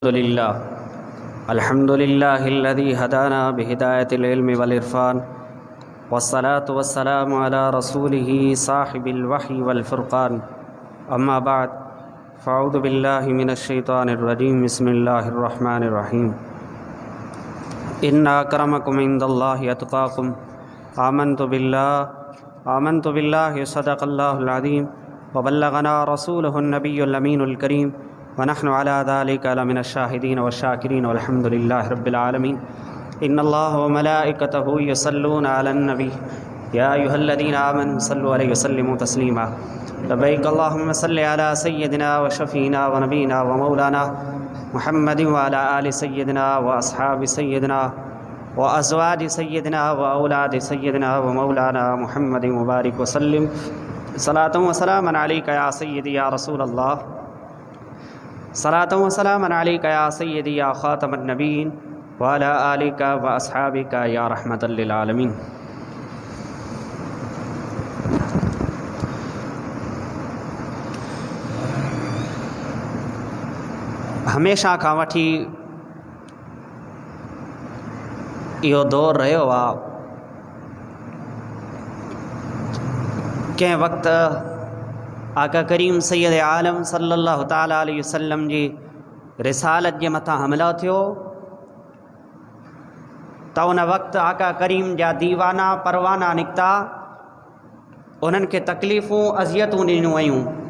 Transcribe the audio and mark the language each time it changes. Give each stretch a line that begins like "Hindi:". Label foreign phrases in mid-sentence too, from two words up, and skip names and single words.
Arabic: الحمد لله الذي هدانا بهداية العلم والعرفان والصلاة والسلام على رسوله صاحب الوحي والفرقان أما بعد فأعوذ بالله من الشيطان الرجيم بسم الله الرحمن الرحيم إن أكرمكم عند الله أتقاكم آمنت بالله صدق الله العظيم وبلغنا رسوله النبي الأمين الكريم ونحن على ذلك لمن الشاهدين والشاكرين والحمد لله رب العالمين إن الله وملائكته يصلون على النبي يا أيها الذين آمنوا صلوا عليه وسلموا تسليما لبيك اللهم صل على سيدنا و وشفيعنا ونبينا ومولانا محمد وعلى آل سيدنا وأصحاب سيدنا وأزواج سيدنا وأولاد سيدنا ومولانا محمد بارك وسلم صلاة وسلاما عليك يا سيدي يا رسول الله صلاة وسلاما عليك يا سيدي يا خاتم النبيين وعلى آلك وأصحابك يا رحمة للعالمين.
Sindhi: हमेशा खां वठी इहो दौर रहियो आहे। कंहिं वक़्तु आका करीम सैयद आलम
Arabic: صلى الله تعالى عليه وسلم
Sindhi: जी रिसालत जे मथां हमला थियो त उन वक़्तु आका करीम जा दीवाना परवाना निकिता, उन्हनि खे तकलीफ़ूं अज़ियतूं ॾिनियूं वयूं।